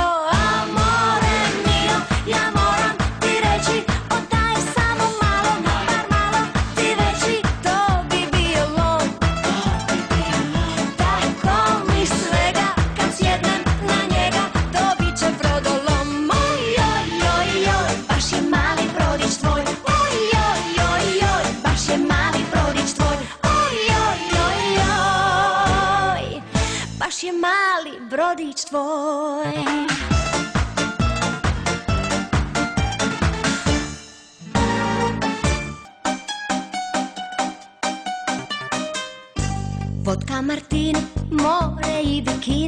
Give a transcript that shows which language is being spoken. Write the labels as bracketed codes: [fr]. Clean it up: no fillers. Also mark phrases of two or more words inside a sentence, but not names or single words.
[it] Amore mio, [hr] ja moram ti reći, odaj samo malo, bar malo, ti veći, to bi bio lom. Tako mi svega, kad sjednem na njega, to bit će brodolom. Oj, oj, oj, oj, baš je mali brodić tvoj. Oj, oj, oj, oj, baš je mali brodić tvoj. Oj, oj, oj, oj, baš je mali brodić tvoj. Vodka, martini, more i bikini.